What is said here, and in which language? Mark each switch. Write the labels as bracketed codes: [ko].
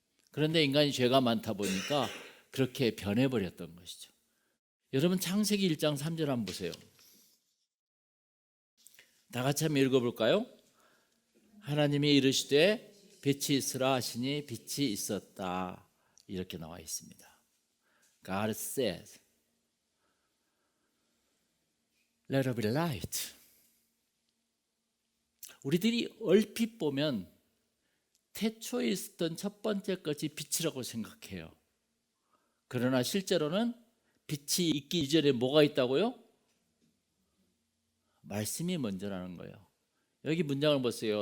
[ko] 그런데 인간이 죄가 많다 보니까 그렇게 변해버렸던 것이죠. 여러분 창세기 1장 3절 한번 보세요. 다 같이 한번 읽어볼까요? 하나님이 이르시되 빛이 있으라 하시니 빛이 있었다, 이렇게 나와 있습니다. [en] God said, let there be light. [ko] 우리들이 얼핏 보면 태초에 있었던 첫 번째 것이 빛이라고 생각해요. 그러나 실제로는 빛이 있기 이전에 뭐가 있다고요? 말씀이 먼저라는 거예요. 여기 문장을 보세요.